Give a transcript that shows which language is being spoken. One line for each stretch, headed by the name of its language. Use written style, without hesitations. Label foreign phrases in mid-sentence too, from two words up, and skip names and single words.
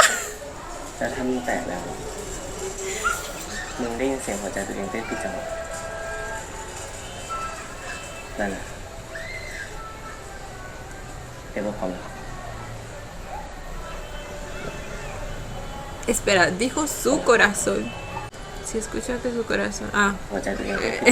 Thai: แล้วถ้ามึงแตะแล้ว มึงได้ยินเสียงหัวใจตัวเองเต้นผิดจังหวะนั่นแหละเป็นความรัก
Spanish: Espera, dijo su corazón. Si escucha que su corazón. Ah,
Thai: หัวใจตัวเองเต้นผิด